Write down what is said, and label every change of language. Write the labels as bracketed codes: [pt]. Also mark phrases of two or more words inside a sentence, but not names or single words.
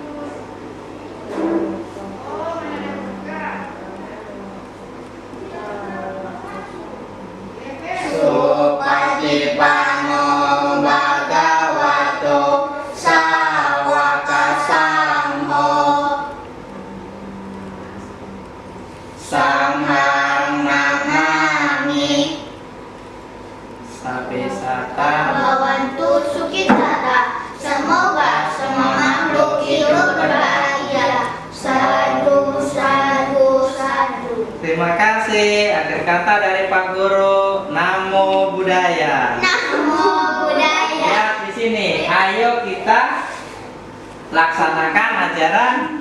[pi] Supatipanno Bhagavato Sawaka Sangho Sanghang Namami. Sabe sata. Bawantu Sukitata. [id] Semoga semua makhluk hidup berbahagia. [pi] Sadu, sadu, sadu. [id] Terima kasih. Akhir kata dari Pak Guru, [pi] Namo Buddhaya. Namo Buddhaya. [id] Lihat di sini. Ayo kita laksanakan ajaran Buddha.